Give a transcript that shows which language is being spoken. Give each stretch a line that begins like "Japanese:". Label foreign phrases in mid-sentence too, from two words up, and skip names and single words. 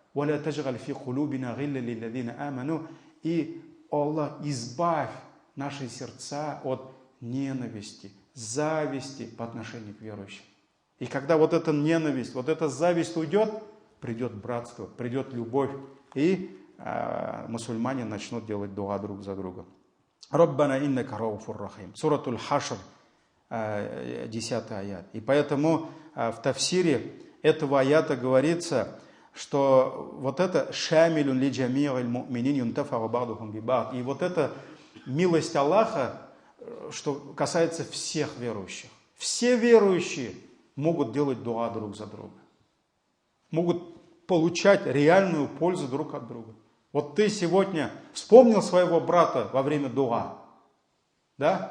Russian: И, о Аллах, избавь наши сердца от ненависти, зависти по отношению к верующим. И когда вот эта ненависть, вот эта зависть уйдет, придет братство, придет любовь, и мусульмане начнут делать дуа друг за другом.
Arabic: ربنا إنك رؤوف رحيم.
Russian: Суратуль Хашр, 10 аят. И поэтому в тафсире этого аята говорится, что вот это
Arabic: شامل لجميع المؤمنين ينتفع بعضهم ببعض.
Russian: И вот эта милость Аллаха, что касается всех верующих. Все верующие могут делать дуа друг за друга. Могут получать реальную пользу друг от друга. Вот ты сегодня вспомнил своего брата во время дуа, да?